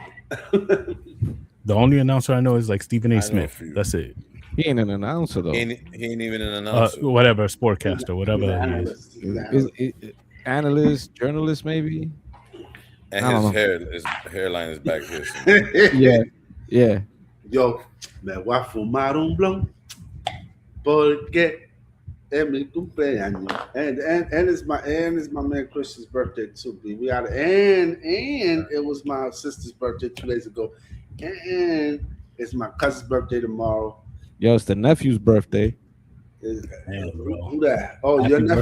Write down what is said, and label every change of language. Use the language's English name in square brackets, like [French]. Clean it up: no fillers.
[English] The only announcer I know is like Stephen A. Smith. That's it. He ain't an announcer though. He ain't even an announcer. Whatever, sportcaster, whatever he is. Analyst, journalist, maybe. And his hairline is back here. Yeah. [Spanish] Yo, me voy a fumar un blunt porque es mi cumpleaños. [English] And it's my man Christian's birthday too. We had and it was my sister's birthday 2 days ago. And it's my cousin's birthday tomorrow. Yo, it's the nephew's birthday. Who that? Oh, Happy your nephew?